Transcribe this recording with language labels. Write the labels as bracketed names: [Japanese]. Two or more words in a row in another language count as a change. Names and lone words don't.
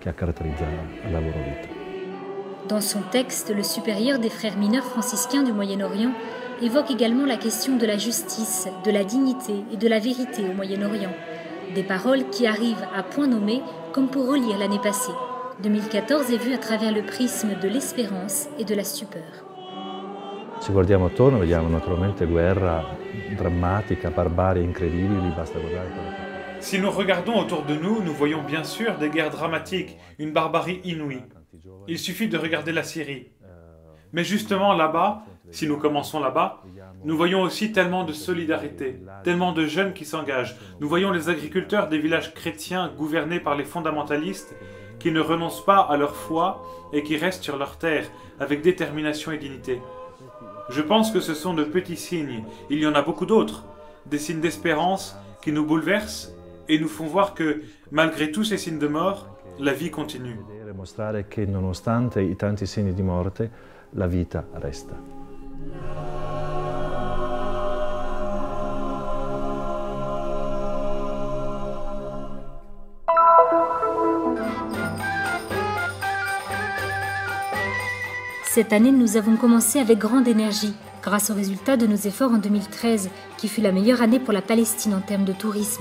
[French] Dans son texte, le supérieur des frères mineurs franciscains du Moyen-Orient évoque également la question de la justice, de la dignité et de la vérité au Moyen-Orient. Des paroles qui arrivent à point nommé comme pour relire l'année passée. 2014 est vu à travers le prisme de l'espérance et de la stupeur. [Italian] Ci guardiamo attorno, vediamo naturalmente guerra drammatica, barbarie incredibili, basta guardare. [French] Si nous regardons autour de nous, nous voyons bien sûr des guerres dramatiques, une barbarie inouïe. Il suffit de regarder la Syrie. Mais justement là-bas, si nous commençons là-bas, nous voyons aussi tellement de solidarité, tellement de jeunes qui s'engagent. Nous voyons les agriculteurs des villages chrétiens gouvernés par les fondamentalistes qui ne renoncent pas à leur foi et qui restent sur leur terre avec détermination et dignité. Je pense que ce sont de petits signes, il y en a beaucoup d'autres, des signes d'espérance qui nous bouleversent et nous font voir que, malgré tous ces signes de mort, la vie continue. [Italian] Mostrare che nonostante i tanti segni di morte, la vita resta. [French] Cette année, nous avons commencé avec grande énergie, grâce aux résultats de nos efforts en 2013, qui fut la meilleure année pour la Palestine en termes de tourisme.